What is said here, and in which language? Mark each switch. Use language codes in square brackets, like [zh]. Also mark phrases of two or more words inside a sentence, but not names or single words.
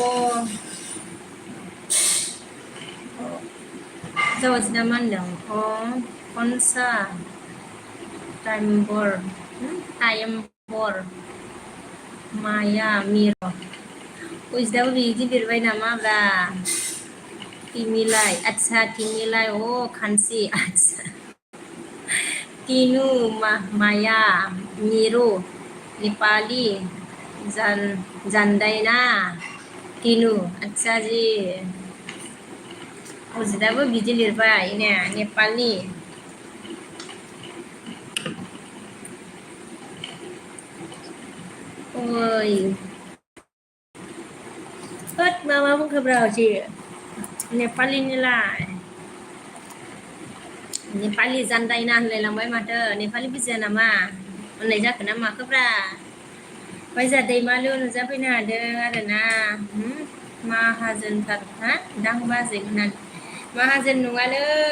[brx] जावजिना मा होनदों खनसा टाइम बर माया मिर' अजिदाबो बिदि लिरबाय नामाब्रा तिमिलाय आच्छा तिमिलाय खानसि आच्छा तीनू माया मीरू नेपाली जानदायना तीनू अच्छा जी अजिदाबो बिदि लिरबाय ने नेपालि ओइ होद मा बुंखोब्रा अजि नेपालिनिलाय नेपालि जानदायना होनलायलांबाय माथो नेपालि बुजिया नामा होननाय जाखो ना माखोब्रा ओमफ्राय जोंहा दैमालु नुजाफैनो हादों आरोना माहाजोनथार हा दां बाजै होननानै माहाजोन नङालै